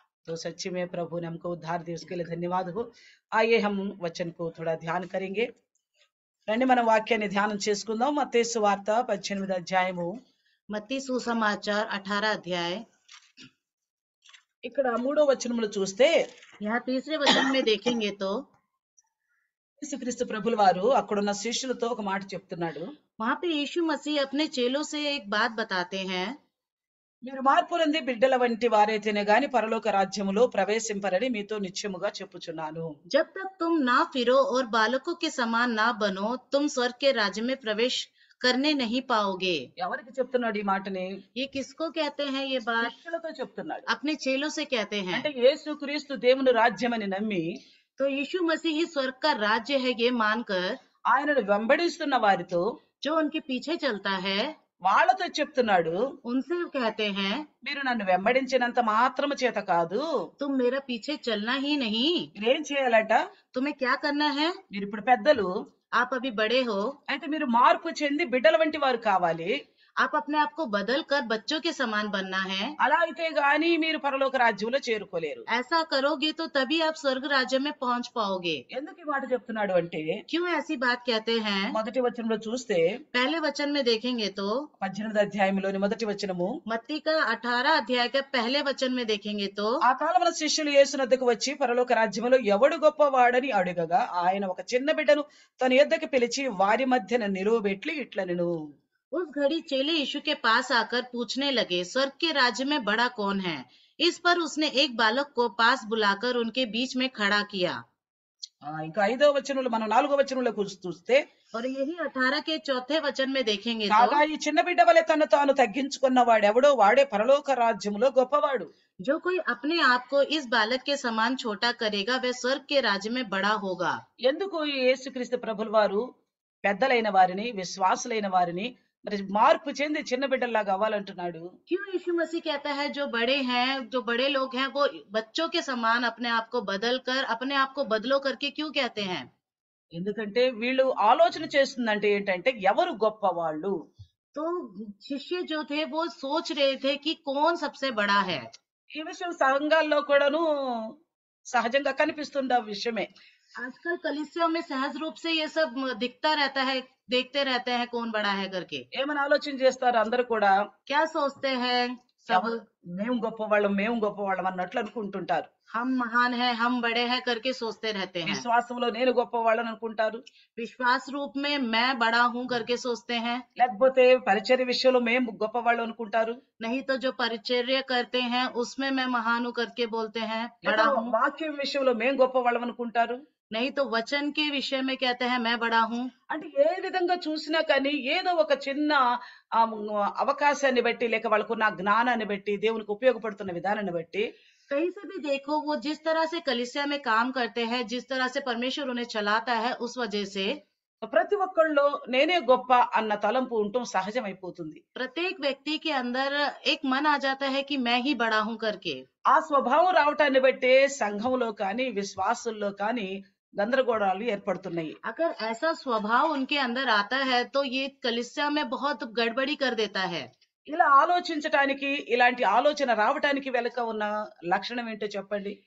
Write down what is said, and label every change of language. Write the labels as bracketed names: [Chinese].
[Hindi] तो सच्ची में प्रभु ने हमको उद्धार दिया, उसके लिए धन्यवाद हो। आइए हम वचन को थोड़ा ध्यान करेंगे। [Telugu] రండి మన వాక్యాన్ని ధ్యానం చేసుకుందాం. మత్తయి సువార్త 18వ అధ్యాయము. [Hindi] मत्ती सुसमाचार 18 अध्याय। [Telugu] ఇక్కడ 3వ వచనములు చూస్తే [Hindi] यहाँ तीसरे वचन में देखेंगे तो [Telugu] యేసుక్రీస్తు ప్రభుల వారు అక్కడున్న శిష్యులతో ఒక మాట చెప్తున్నాడు. [Hindi] वहां पे यीशु मसीह अपने चेलों से एक बात बताते हैं, [Telugu] మీరు మార్పు పొంది బిడ్డల వంటి వారైతేనే గాని పరలోక రాజ్యములో ప్రవేశింపరని మీతో నిశ్చయముగా చెప్పుచున్నాను. [Hindi] जब तक तुम ना फिरो और बालकों के समान ना बनो, तुम स्वर्ग के राज्य में प्रवेश करने नहीं पाओगे। [Telugu] ఎవరికి చెప్తున్నాడు ఈ మాటని? [Hindi] ये किसको कहते हैं? ये बात [Telugu] శిష్యులతో చెప్తున్నాడు. [Hindi] अपने चेलों से कहते हैं। [Telugu] అంటే యేసుక్రీస్తు దేవుని రాజ్యమని నమ్మి [Hindi] तो यीशु मसीह ही स्वर्ग का राज्य है ये मानकर [Telugu] ఆయనను వెంబడిస్తున్న వారితో, [Hindi] जो उनके पीछे चलता है, [Telugu] వాళ్ళతో చెప్తున్నాడు, [Hindi] उनसे कहते हैं, [Telugu] మీరు నన్ను వెంబడించినంత మాత్రము చేత కాదు, [Hindi] तुम मेरा पीछे चलना ही नहीं, [Telugu] మీరేం చేయాలట? [Hindi] तुम्हें क्या करना है? [Telugu] మీరు ఇప్పుడు పెద్దలు, [Hindi] आप अभी बड़े हो, [Telugu] అయితే మీరు మార్పు చెంది బిడ్డల వంటి వారు కావాలి. [Hindi] आप अपने आप को बदल कर बच्चों के समान बनना है। [Telugu] అలా అయితే గాని మీరు పరలోక రాజ్యంలో చేరుకోలేరు. [Hindi] ऐसा करोगे तो तभी आप स्वर्ग राज्य में पहुंच पाओगे। [Telugu] ఎందుకు ఈ మాట చెప్తున్నాడు అంటే, [Hindi] क्यों ऐसी बात कहते हैं? [Telugu] మొదటి వచనంలో చూస్తే [Hindi] पहले वचन में देखेंगे तो [Telugu] 18వ అధ్యాయంలోని మొదటి వచనము, [Hindi] मत्ती का 18 अध्याय का पहले वचन में देखेंगे तो [Telugu] ఆ కాలమున శిష్యులు యేసునద్దకు వచ్చి పరలోక రాజ్యములో ఎవడు గొప్పవాడని అడుగగా ఆయన ఒక చిన్న బిడ్డను తన యొద్దకు పిలిచి వారి మధ్యన నిలువబెట్టి ఇట్లనెను. [Hindi] उस घड़ी चेले यीशु के पास आकर पूछने लगे, स्वर्ग के राज्य में बड़ा कौन है? इस पर उसने एक बालक को पास बुलाकर उनके बीच में खड़ा किया। [Telugu] ఇంకా 5వ వచనంలో మనం 4వ వచనంలో చూస్తే, [Hindi] और यही 18 के चौथे वचन में देखेंगे [Telugu] కాగా [Hindi] तो [Telugu] ఈ చిన్న బిడ్డ వలె తను తాను తగ్గించుకున్న వాడెవడో వాడే పరలోక రాజ్యములో గొప్పవాడు. [Hindi] जो कोई अपने आप को इस बालक के समान छोटा करेगा वह स्वर्ग के राज्य में बड़ा होगा। [Telugu] ఎందుకు ఈ యేసుక్రీస్తు ప్రభుల వారు పెద్దలైన వారిని, విశ్వాసులైన వారిని మరి మార్పు చెంది చిన్న బిడ్డల్లాగా అవ్వాలంటున్నాడు? [Hindi] क्यों यीशु मसीह कहता है जो बड़े हैं, जो बड़े लोग हैं, वो बच्चों के समान अपने आप को बदल कर, अपने आप को बदलो करके क्यों कहते हैं? [Telugu] ఎందుకంటే వీళ్ళు ఆలోచన చేస్తుందంటే ఏంటంటే ఎవరు గొప్పవాళ్ళు. [Hindi] तो शिष्य जो थे वो सोच रहे थे कि कौन सबसे बड़ा है। [Telugu] ఈ విషయం సంఘాల్లో కూడాను సహజంగా కనిపిస్తున్న విషయమే. [Hindi] आजकल कलीसिया में सहज रूप से ये सब दिखता रहता है, देखते रहते हैं कौन बड़ा है करके। [Telugu] ఏమని ఆలోచన చేస్తారు అందరూ కూడా? [Hindi] क्या सोचते हैं सब? [Telugu] మేము గొప్పవాళ్ళం అన్నట్లు అనుకుంటుంటారు. [Hindi] हम महान हैं, हम बड़े हैं करके सोचते रहते हैं। [Telugu] విశ్వాసంలో నేను గొప్పవాళ్ళని అనుకుంటారు. [Hindi] विश्वास रूप में मैं बड़ा हूँ करके सोचते हैं। [Telugu] లేకపోతే పరిచర్య విషయంలో మేము గొప్పవాళ్ళు అనుకుంటారు. [Hindi] नहीं तो जो परिचर्या करते हैं उसमें मैं महान हूँ करके बोलते हैं, [Telugu] లేదా [Hindi] बड़ा हूँ। [Telugu] వాక్యం విషయంలో మేము గొప్పవాళ్ళం అనుకుంటారు. [Hindi] नहीं तो वचन के विषय में कहते हैं मैं बड़ा हूँ। [Telugu] అంటే ఏ విధంగా చూసినా కానీ ఏదో ఒక చిన్న అవకాశాన్ని బట్టి లేక వాళ్ళకున్న జ్ఞానాన్ని బట్టి దేవునికి ఉపయోగపడుతున్న విధానాన్ని బట్టి [Hindi] कहीं से भी देखो वो जिस तरह से कलीसिया में काम करते हैं, जिस तरह से परमेश्वर उन्हें चलाता है, उस वजह से [Telugu] ప్రతి ఒక్కళ్ళలో నేనే గొప్ప అన్న తలంపు ఉండటం సహజమైపోతుంది. [Hindi] प्रत्येक व्यक्ति के अंदर एक मन आ जाता है कि मैं ही बड़ा हूँ करके। [Telugu] ఆ స్వభావం రావటాన్ని బట్టే సంఘంలో కానీ విశ్వాసుల్లో కానీ గందరగోళాలు ఏర్పడుతున్నాయి. [Hindi] अगर ऐसा स्वभाव उनके अंदर आता है तो ये कलीसिया में बहुत गड़बड़ी कर देता है। [Telugu] ఇలా ఆలోచించటానికి, ఇలాంటి ఆలోచన రావటానికి వెనుక ఉన్న లక్షణం ఏంటో చెప్పండి?